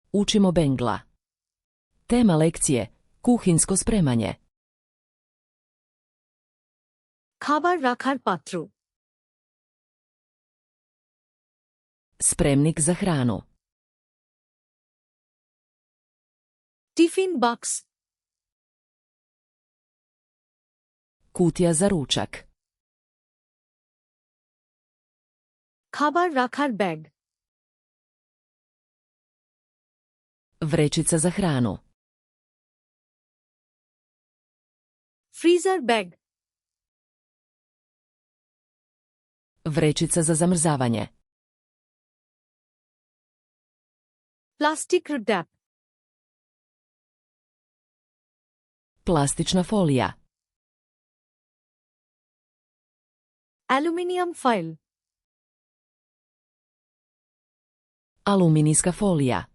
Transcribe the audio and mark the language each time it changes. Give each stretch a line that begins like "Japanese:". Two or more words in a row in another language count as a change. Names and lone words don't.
Croatian: Učimo Bangla. Tema lekcije: kuhinjsko spremanje.
Bangla: খাবার রাখার পাত্র,
Croatian: Spremnik za hranu.
Bangla: টিফিন বাক্স,
Croatian: Kutija za ručak.
Bangla: খাবার রাখার ব্যাগ,
Croatian: Vrećica za hranu.
Bangla: ফ্রিজার ব্যাগ,
Croatian: Vrećica za zamrzavanje.
Bangla: প্লাস্টিক র্যাপ,
Croatian: Plastična folija.
Bangla: অ্যালুমিনিয়াম ফয়েল,
Croatian: Aluminijska folija.